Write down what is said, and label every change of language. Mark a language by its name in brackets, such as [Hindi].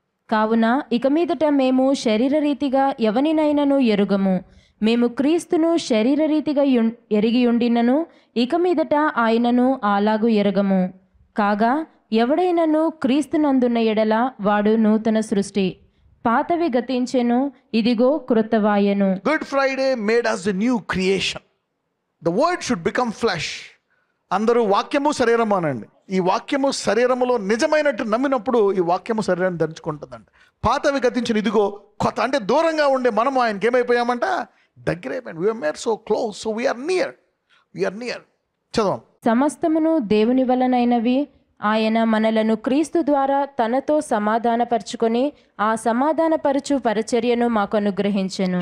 [Telugu] కావున ఇక మీదట మేము శరీరరీతిగా ఎవనినైనను ఎరుగము. మేము క్రీస్తును శరీరరీతిగా ఎరిగి ఉండినను ఇక మీదట ఆయనను అలాగు ఎరగము. కాగా ఎవడైనను క్రీస్తునందున్న ఎడల వాడు నూతన సృష్టి, పాతవి గతించెను, ఇదిగో క్రొత్తవాయెను. [English] Good Friday made us a new creation. The word should become flesh. [Telugu] అందరూ వాక్యము శరీరము అనండి. ఈ వాక్యము శరీరములో నిజమైనట్టు నమ్మినప్పుడు ఈ వాక్యము శరీరాన్ని ధరించుకుంటుందండి. పాతవి గతించిన, ఇదిగో కొత్త. అంటే దూరంగా ఉండే మనము ఆయనకి ఏమైపోయామంట? దగ్గర అయిపోయాం. [English] We are made so close. So we are near. We are near. [Telugu] చదవం. సమస్తమును దేవుని వలనైనవి, ఆయన మనలను క్రీస్తు ద్వారా తనతో సమాధానపరుచుకొని ఆ సమాధానపరచు పరిచర్యను మాకు అనుగ్రహించెను.